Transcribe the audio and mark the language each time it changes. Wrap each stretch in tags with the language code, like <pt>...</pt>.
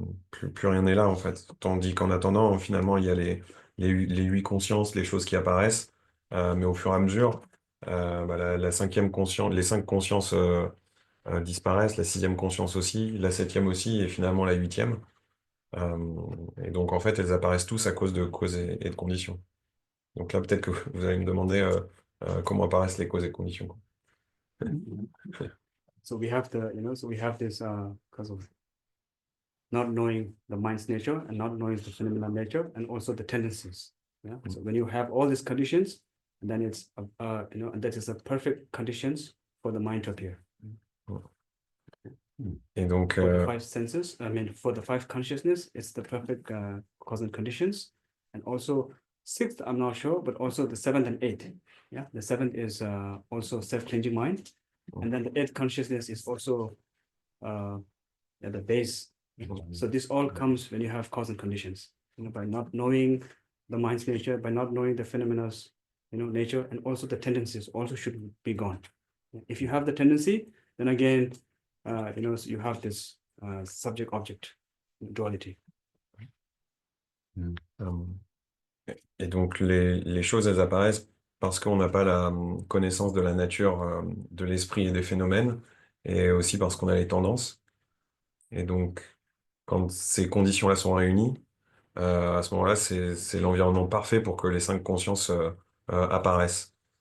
<fr>Plus rien n'est là en fait. Tandis qu'en attendant, finalement, il y a les huit consciences, les choses qui apparaissent, mais au fur et à mesure, bah, la cinquième conscience, les cinq consciences disparaissent, la sixième conscience aussi, la septième aussi, et finalement la huitième. Et donc en fait, elles apparaissent tous à cause de causes et de conditions. Donc là, peut-être que vous allez me demander comment apparaissent les causes et conditions, quoi.</fr> <en>So we have so we have this because of not knowing the mind's nature and not knowing the phenomenal nature and also the tendencies. Yeah. So when you have all these conditions, and then it's and that is the perfect conditions for the mind to appear.</en> <fr>Et donc,</fr> <en>For the five senses, for the five consciousness, it's the perfect cause and conditions. And also sixth, I'm not sure, but also the seventh and eighth. Yeah, the seventh is also self-changing mind. And then the eighth consciousness is also the base. So this all comes when you have cause and conditions. By not knowing the mind's nature, by not knowing the phenomena, nature, and also the tendencies also should be gone. If you have the tendency, then again, so you have this subject-object duality.</en> <fr>Et donc, les choses, elles apparaissent parce qu'on n'a pas la connaissance de la nature de l'esprit et des phénomènes, et aussi parce qu'on a les tendances. Et donc, quand ces conditions-là sont réunies, à ce moment-là, c'est l'environnement parfait pour que les cinq consciences apparaissent.</fr>